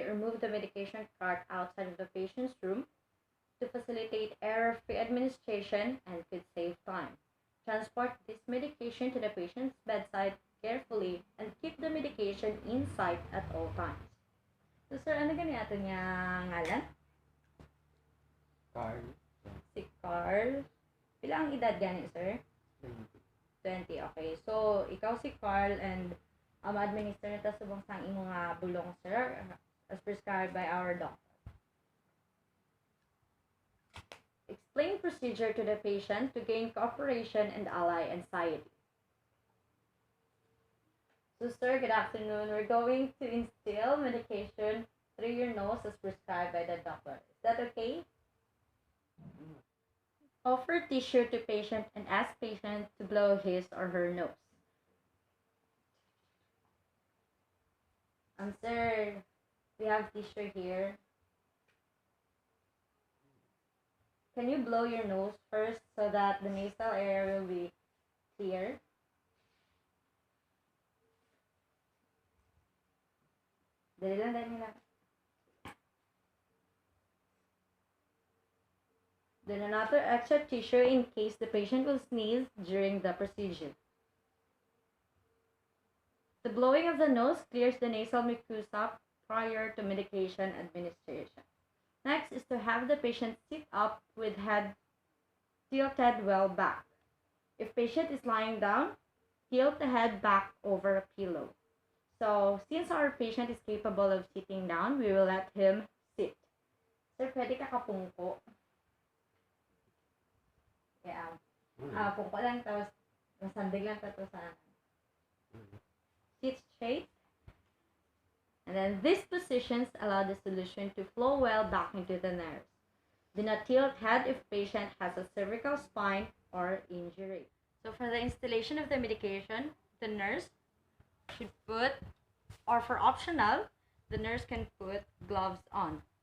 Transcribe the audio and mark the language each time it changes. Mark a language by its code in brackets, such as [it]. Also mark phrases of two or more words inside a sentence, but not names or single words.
[en] or move the medication cart outside of the patient's room to facilitate error-free administration and could save time. Transport this medication to the patient's bedside carefully and keep the medication in sight at all times. So, [hil] sir, ano gani ato niya ngalan? Carl. Si Carl. Pila ang edad gani, sir? 20. Okay. So, ikaw si Carl [en] and administer [hil] na subong sang imong bulong, sir, [en] as prescribed by our doctor. Explain procedure to the patient to gain cooperation and allay anxiety. So, sir, good afternoon. We're going to instill medication through your nose as prescribed by the doctor. Is that okay? Offer tissue to patient and ask patient to blow his or her nose. Sir, we have tissue here. Can you blow your nose first so that the nasal area will be clear? [hil] Dali lang. [en] Then another extra tissue in case the patient will sneeze during the procedure. The blowing of the nose clears the nasal mucosa prior to medication administration. Next is to have the patient sit up with head tilted well back. If patient is lying down, tilt the head back over a pillow. So, since our patient is capable of sitting down, we will let him sit. Sir, [hil] pwede ka kapungko? Kaya, pungko lang, tapos masandig lang ka to sa [en] sit straight, and then these positions allow the solution to flow well back into the nerves. Do not tilt head if patient has a cervical spine or injury. So for the installation of the medication, the nurse should put, or for optional, the nurse can put gloves on.